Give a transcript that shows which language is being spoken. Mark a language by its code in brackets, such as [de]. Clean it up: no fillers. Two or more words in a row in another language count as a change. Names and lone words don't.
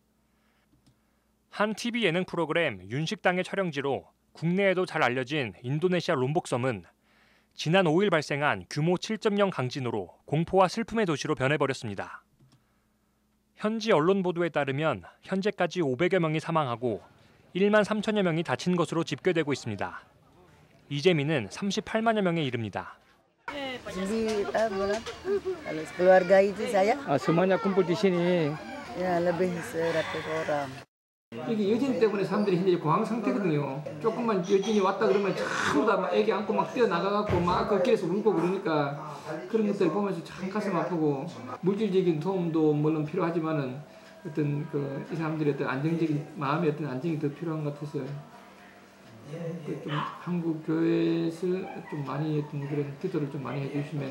[ko] 한 TV 예능 프로그램 윤식당의 촬영지로 국내에도 잘 알려진 인도네시아 롬복섬은 지난 5일 발생한 규모 7.0 강진으로 공포와 슬픔의 도시로 변해버렸습니다. 현지 언론 보도에 따르면 현재까지 500여 명이 사망하고 1만 3천여 명이 다친 것으로 집계되고 있습니다. 이재민은 38만여 명에 이릅니다. [id] Semuanya kumpul di sini. Ya, lebih 100 orang. [ko] 이게 여진 때문에 사람들이 현재 공황 상태거든요. 조금만 여진이 왔다 그러면 전부 다 막 애기 안고 막 뛰어나가갖고 막 그 길에서 울고 그러니까 그런 것들 보면서 참 가슴 아프고 물질적인 도움도 물론 필요하지만은 어떤 이 사람들의 어떤 안정적인 마음의 어떤 안정이 더 필요한 것 같아서 좀 한국 교회에서 좀 많이 어떤 그런 기도를 좀 많이 해주시면.